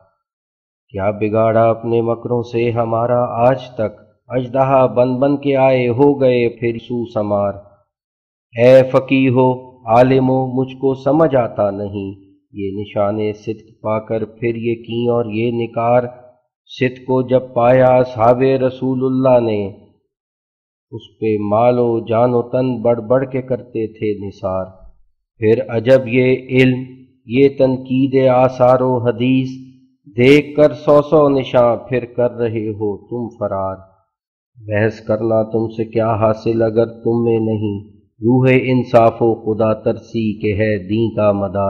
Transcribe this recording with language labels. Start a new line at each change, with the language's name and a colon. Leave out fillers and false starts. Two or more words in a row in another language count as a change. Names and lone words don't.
Urdu: کیا بگاڑا اپنے مکروں سے ہمارا آج تک، اژدہا بن بن کے آئے ہو گئے پھر سو سمار۔ اے فقیہ ہو عالم ہو مجھ کو سمجھ آتا نہیں، یہ نشان صدق پا کر پھر یہ کیں اور یہ نکار۔ صدق کو جب پایا اصحاب رسول اللہ نے، اس پہ مال و جان و تن بڑھ بڑھ کے کرتے تھے نثار۔ پھر عجب یہ علم، یہ تنقید آثار و حدیث، دیکھ کر 100 نشاں پھر کر رہے ہو تم فرار۔ بحث کرنا تم سے کیا حاصل اگر تم میں نہیں، روح انصاف و خدا ترسی کہ ہے دین کا مدار۔